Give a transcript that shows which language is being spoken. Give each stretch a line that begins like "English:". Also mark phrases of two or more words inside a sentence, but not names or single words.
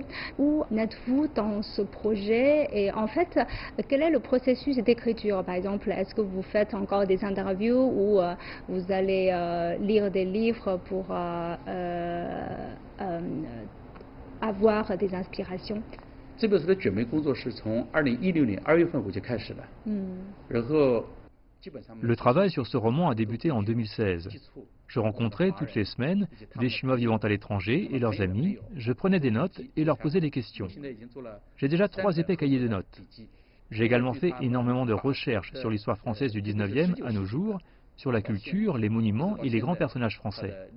French: Où êtes-vous dans ce projet et en fait, quel est le processus d'écriture? Par exemple, est-ce que vous faites encore des interviews ou vous allez lire des livres pour avoir des inspirations?
Chinese: 这本书的卷眉工作是从2016年2月份我就开始了，然后
French: Le travail sur ce roman a débuté en 2016. Je rencontrais toutes les semaines des Chinois vivant à l'étranger et leurs amis, je prenais des notes et leur posais des questions. J'ai déjà 3 épais cahiers de notes. J'ai également fait énormément de recherches sur l'histoire française du 19e à nos jours, sur la culture, les monuments et les grands personnages français.